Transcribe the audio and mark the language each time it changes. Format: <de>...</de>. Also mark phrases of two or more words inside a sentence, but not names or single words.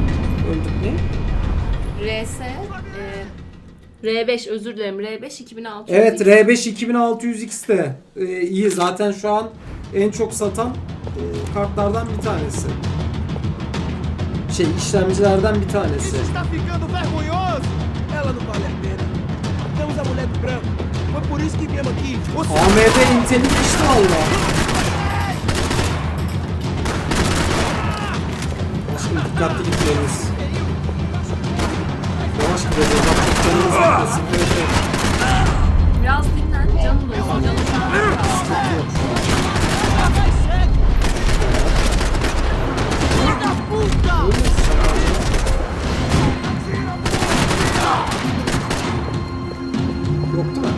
<tr>Öldük ne? R5 özür dilerim. R5 2600. Evet R5 2600X'te iyi. Zaten şu an en çok satan kartlardan bir tanesi. İşlemcilerden bir tanesi.</tr> <pt>Está ficando vergonhoso! Ela não vale a pena. Temos a mulher do branco. Foi por isso que viemos aqui.</pt> <tr>AMD Intel'in işte valla. Aşkım dikkatli gitmeliyiz. Yavaş gideceğiz. Artık canımız gitmesin. Biraz dinlen. Canın olsun. Canın Yok değil mi?</tr>